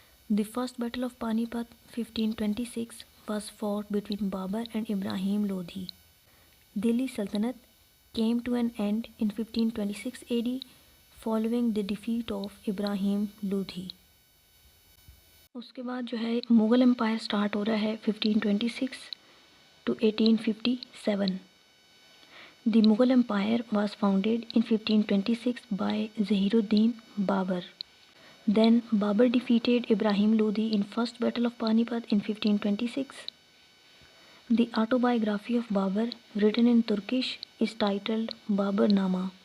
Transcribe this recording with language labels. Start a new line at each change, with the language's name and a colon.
English: The first battle of Panipat 1526 was fought between Babur and Ibrahim Lodhi. Delhi Sultanate came to an end in 1526 AD following the defeat of Ibrahim Lodhi.
Urdu: اس کے بعد جو ہے Mughal umpire start ہو رہا ہے 1526 to 1857.
English: The Mughal Empire was founded in 1526 by Zahiruddin Babur. Then Babur defeated Ibrahim Lodi in First Battle of Panipat in 1526. The autobiography of Babur, written in Turkish, is titled Baburnama.